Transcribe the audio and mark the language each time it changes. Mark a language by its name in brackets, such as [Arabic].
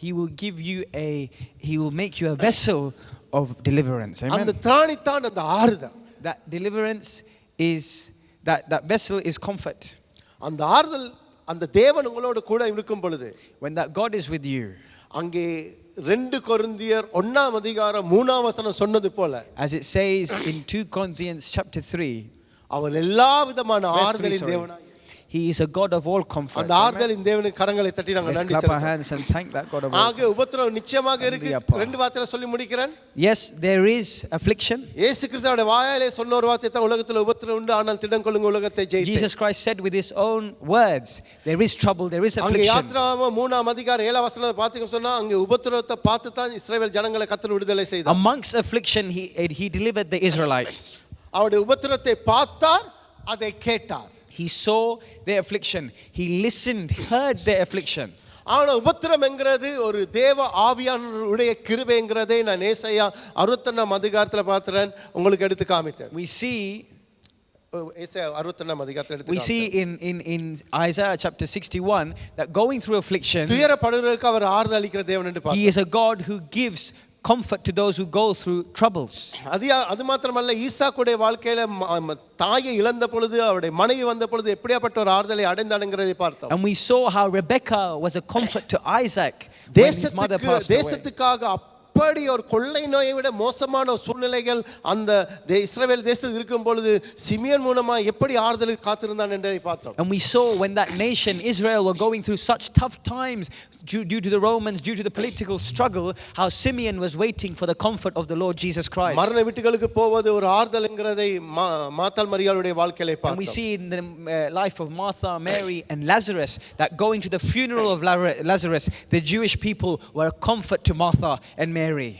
[English] He will give you he will make you a vessel of deliverance. Amen. [Tamil] அந்த திராணி தான் அந்த ஆறுதல். [English] That deliverance is that vessel is comfort. [Tamil] அந்த ஆறுதல், அந்த தேவன் உங்களோடு கூட இருக்கும் பொழுது, [English] when that God is with you, [Tamil] அங்கே 2 கொரிந்தியர் 1ஆம் அதிகாரம் 3ஆம் வசனம் சொன்னது போல, [English] as it says in 2 Corinthians chapter 3, [Tamil] அவர் எல்லா விதமான ஆறுதலின் தேவனாய், [English] he is a God of all comfort. [Tamil] அந்த ஆறுதலின் தேவனுக்கு கரங்களை தட்டி நாங்கள் நன்றி செலுத்துவோம். [English] Clap our [Tamil] செலுத்துவோம். [English] hands and thank that God of all. [Tamil] ஆக உபத்திரவம் நிச்சயமாக இருக்கு. 2 வார்த்தையில சொல்லி முடிக்கிறேன். [English] Yes, there is affliction. [Tamil] இயேசு கிறிஸ்துவோட வாயாலே சொன்ன ஒரு வார்த்தை தான், உலகத்தில் உபத்திரவம் உண்டு, ஆனால் திடன் கொள்ளுங்க, உலகத்தை ஜெயித்தேன். [English] Jesus Christ said with his own words, there is trouble, there is [Tamil] அங்கே [English] affliction. [Tamil] யாத்ராகமம் 3ஆம் அதிகாரம் 7ஆம் வசனத்தை பார்த்தீங்கன்னு சொன்னா, அங்கே உபத்திரவத்தை பார்த்து தான் இஸ்ரவேல் ஜனங்களை கர்த்தர் விடுதலை செய்தார். [English] Amongst affliction he delivered the Israelites. [Tamil] அவருடைய உபத்திரத்தை பார்த்தார், அதை கேட்டார். [English] He saw their affliction, he listened, heard their affliction. [Tamil] ஆனா உபத்திரம் என்கிறது ஒரு தேவ ஆவியானவருடைய கிருபைங்கிறதை நான் ஏசாயா 61ஆம் அதிகாரத்துல பார்த்தேன், உங்களுக்கு எடுத்து காமித்தேன். [English] We see [Tamil] ஏசாயா 61ஆம் அதிகாரத்துல எடுத்து [English] we see in Isaiah chapter 61 that going through affliction, [Tamil] துயரப்படுகிறவர்களுக்கு அவர் ஆறுதல் அளிக்கிற தேவன் என்று பார்த்தோம். [English] he is a God who gives comfort to those who go through troubles. [Tamil] அது மாத்திரமல்ல, ஈசாக்குடைய வாழ்க்கையில தாயை இழந்த பொழுது, அவருடைய மனைவி வந்த பொழுது எப்படியாப்பட்ட ஒரு ஆறுதலை அடைந்தானுங்கிறதை பார்த்தோம். [English] And we saw how Rebecca was a comfort to Isaac when his mother passed away. [Tamil] தேசத்துக்காக அப்படி ஒரு கொள்ளை நோயை விட மோசமான சூழ்நிலைகள் அந்த இஸ்ரவேல் தேசத்தில் இருக்கும் பொழுது சிமியோன் மூலமா எப்படி ஆறுதலுக்கு காத்திருந்தான் என்பதை பார்த்தோம். [English] And we saw when that nation Israel were going through such tough times due to the Romans, due to the political struggle, how Simeon was waiting for the comfort of the Lord Jesus Christ. [Tamil] மரண வீட்டுகளுக்கு போவது ஒரு ஆறுதல்ங்கிறதை மாத்தாள் மரியாளுடைய வாழ்க்கையில பார்த்தோம். [English] And we see in the life of Martha, Mary and Lazarus that going to the funeral of Lazarus, the Jewish people were a comfort to Martha and Mary.